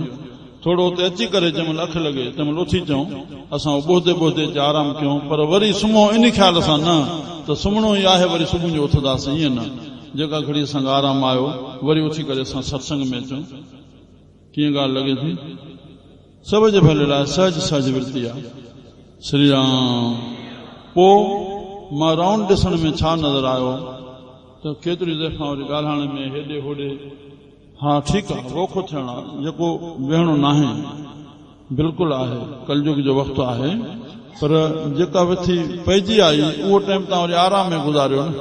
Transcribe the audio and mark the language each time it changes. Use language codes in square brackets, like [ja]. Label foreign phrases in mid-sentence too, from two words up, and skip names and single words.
[sd] थोरो उते अची करे जंहिंमहिल अखि लॻे तंहिंमहिल उथी चऊं, असां ॿोधे ॿोधे अची आराम कयूं, पर वरी सुम्हूं इन ख़्याल सां न त सुम्हणो ई आहे, वरी सुबुह जो उथंदासीं, ईअं न। जेका घड़ी असांखे आराम आयो, वरी उथी करे असां सत्संग में अचूं। कीअं ॻाल्हि लॻे थी? सभ जे भले लाइ सहज सहज वृत्ति आहे। श्री राम। पोइ मां राउंड ॾिसण में छा नज़र आयो त केतिरी दफ़ा वरी ॻाल्हाइण में हेॾे होॾे, हा ठीकु आहे, रोखो थियण आहे, जेको वेहणो न आहे, बिल्कुलु आहे, कलयुग जो वक़्तु आहे। पर जेका विथी पइजी आई, उहो टाइम तव्हां वरी आराम में गुज़ारियो न।